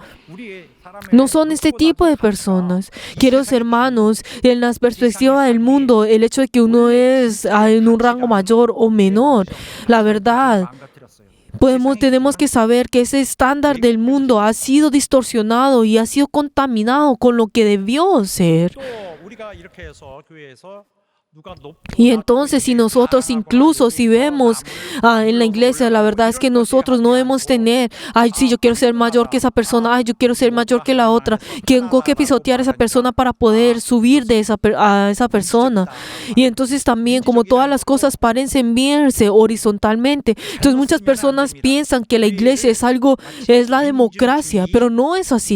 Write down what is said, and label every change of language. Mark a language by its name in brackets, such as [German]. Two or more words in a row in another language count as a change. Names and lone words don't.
[Spanish] No son este tipo de personas. Queridos hermanos, en la perspectiva del mundo, el hecho de que uno es en un rango mayor o menor, la verdad, tenemos que saber que ese estándar del mundo ha sido distorsionado y ha sido contaminado con lo que debió ser. [Korean] 또 우리가 이렇게 해서 교회에서 누가 높고 [Spanish] Y entonces si nosotros incluso si vemos en la iglesia, la verdad es que nosotros no debemos tener, ay, sí, yo quiero ser mayor que esa persona, ay, yo quiero ser mayor que la otra, tengo que pisotear a esa persona para poder subir a esa persona. Y entonces también como todas las cosas parecen verse horizontalmente, entonces muchas personas piensan que la iglesia es la democracia, pero no es así.